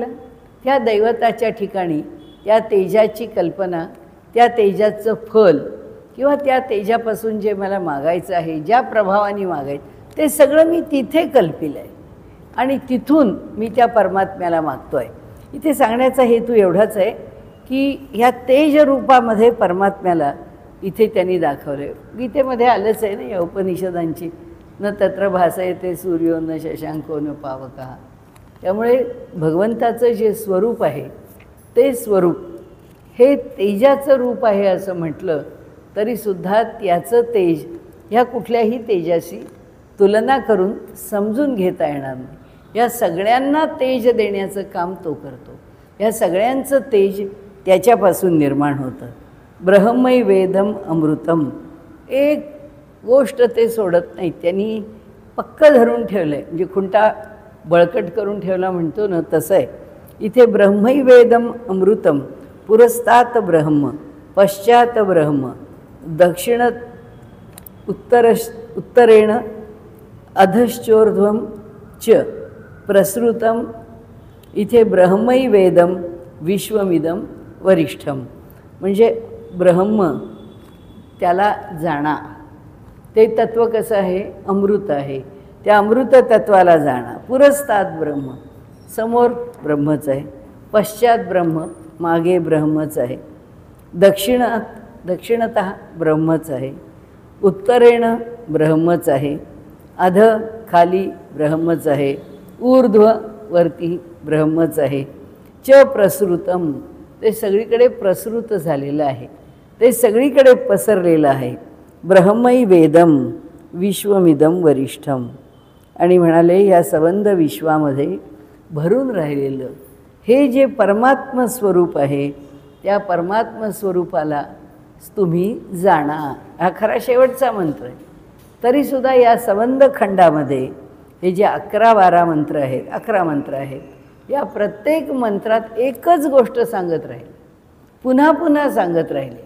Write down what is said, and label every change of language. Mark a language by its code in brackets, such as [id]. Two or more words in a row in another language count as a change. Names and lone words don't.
[mr] त्या दैवताच्या ठिकाणी त्या तेजाची कल्पना, त्या तेजाचं फल किंवा त्या तेजापासून जे मला मागायचं आहे, ज्या प्रभावाने मागायचं ते सगळं मी तिथे कल्पिलं आहे. आणि तिथून मी त्या परमात्म्याला मागतो आहे. इथे सांगण्याचा हेतू एवढाच आहे की ह्या तेज रूपामध्ये परमात्म्याला इथे त्यांनी दाखवलं आहे. गीतेमध्ये आलंच आहे ना या उपनिषदांची, [sa] न तत्र भासयते सूर्यो न शशांको न पावकः. [mr] त्यामुळे भगवंताचं जे स्वरूप आहे ते स्वरूप हे तेजाचं रूप आहे असं म्हटलं तरीसुद्धा त्याचं तेज ह्या कुठल्याही तेजाशी तुलना करून समजून घेता येणार नाही. या सगळ्यांना तेज देण्याचं काम तो करतो. या सगळ्यांचं तेज त्याच्यापासून निर्माण होतं. [sa] ब्रह्मै वेदम अमृतम, [mr] एक गोष्ट ते सोडत नाही. त्यांनी पक्क धरून ठेवलं आहे, म्हणजे खुंटा बळकट करून ठेवला म्हणतो ना तसं आहे. इथे [sa] ब्रह्मै वेदम अमृतम, पुरस्तात ब्रह्म, पश्चात ब्रह्म, दक्षिण उत्तरेण अधश्चोर्ध्वं च प्रसृतम. [mr] इथे [sa] ब्रह्मै वेदम विश्वमिदं वरिष्ठम, [mr] म्हणजे ब्रह्म त्याला जाणा. ते तत्त्व कसं आहे? अमृत आहे. त्या अमृत तत्वाला जाणा. [sa] पुरस्तात ब्रह्म, [mr] समोर ब्रह्मच आहे. [sa] पश्चात ब्रह्म, [mr] मागे ब्रह्मच आहे. दक्षिणतः ब्रह्मच आहे. उत्तरेण ब्रह्मच आहे. अध खाली ब्रह्मच आहे. ऊर्ध्व वरती ब्रह्मच आहे. [sa] च प्रसृतम, [mr] ते सगळीकडे प्रसृत झालेलं आहे, ते सगळीकडे पसरलेलं आहे. [sa] ब्रह्मै वेदम विश्वमिदं वरिष्ठम. [mr] आणि म्हणाले या संबंध विश्वामध्ये भरून राहिलेलं हे जे परमात्म स्वरूप आहे त्या परमात्म स्वरूपाला तुम्ही जाणा. हा खरा शेवटचा मंत्र आहे. तरीसुद्धा या संबंध खंडामध्ये हे जे 11-12 मंत्र आहेत, 11 मंत्र आहेत, या प्रत्येक मंत्रात एकच गोष्ट सांगत राहील, पुन्हा पुन्हा सांगत राहिले.